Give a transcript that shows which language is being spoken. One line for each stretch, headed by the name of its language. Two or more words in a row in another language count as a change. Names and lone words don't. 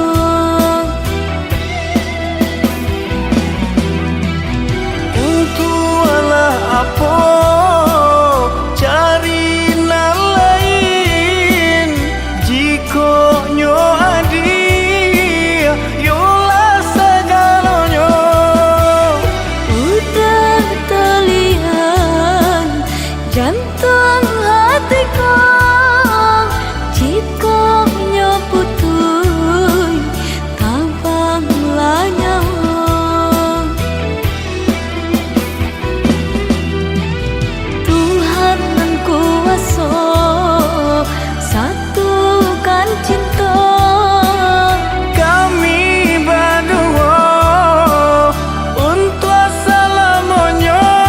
Minangkabau: untuk alah apa cari nan lain jika nyo adi yolah segalanya. Udah terlihat jantung hatiku, jika nyo putui tabanglah nyawa.
Indonesian: Tuhan yang kuasa satukan cinta, Kami berdua untuk selamanya.